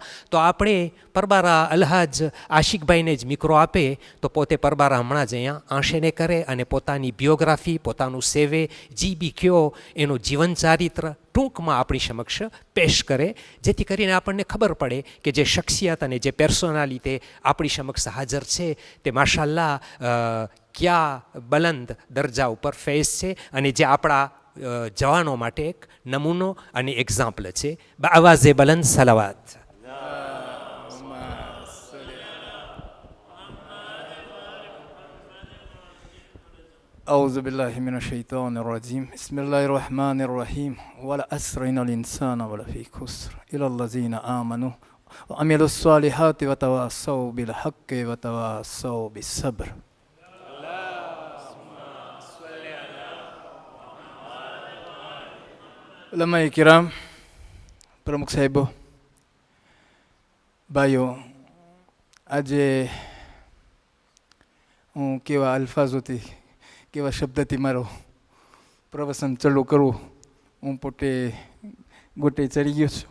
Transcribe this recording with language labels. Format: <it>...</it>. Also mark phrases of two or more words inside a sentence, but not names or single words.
<gu>તો આપણે પરબારા અલ્હાજ આશિકભાઈને જ મિક્રો આપે તો પોતે પરબારા હમણાં જ અહીંયા આંશેને કરે અને પોતાની biography, પોતાનું સેવે જી બી કયો એનું જીવન ચારિત્ર ટૂંકમાં આપણી સમક્ષ પેશ કરે, જેથી કરીને આપણને ખબર પડે કે જે શખ્સિયત અને જે પર્સોનાલિટી આપણી સમક્ષ હાજર છે તે માશાલ્લાહ ક્યાં બલંદ દરજા ઉપર ફેઝ છે અને જે આપણા જવાનો માટે એક નમૂનો અને એક્ઝામ્પલ છે. આવાઝે બલંદ સલાવાત.</gu> <ar>أعوذ بالله من الشيطان الرجيم بسم الله الرحمن الرحيم والعصر إن الإنسان لفي خسر إلا الذين آمنوا وعملوا الصالحات وتواصوا بالحق وتواصوا بالصبر.</ar> <gu>ઉલમાએ કિરામ, પ્રમુખ સાહેબો, ભાઈઓ, આજે હું કેવા અલ્ફાઝોથી, કેવા શબ્દથી મારો પ્રવચન ચાલુ કરવું, હું પોતે ગોટે ચડી ગયો છું.</gu>